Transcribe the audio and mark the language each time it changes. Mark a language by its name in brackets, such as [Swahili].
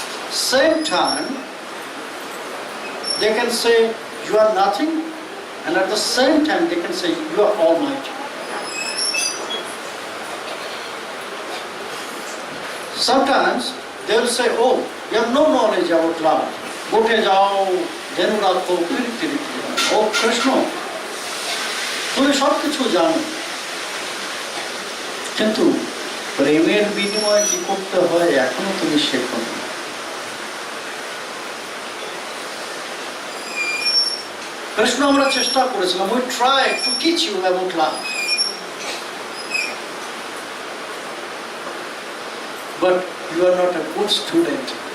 [English] Same time, they can say you are nothing, and at the same time they can say you are almighty. Sometimes they will say, oh, you have no knowledge about love. Bote jao, dhenurako, piriti. [Bangla] Oh Krishna, তুমি সব কিছু জানো, কিন্তু প্রেমের বিনিময়ে কি করতে হয় এখনো তুমি শেখো না। [English] Krishna [Bangla] আমরা চেষ্টা করেছিলাম, [English] we tried to teach you about love. but you are not a good student.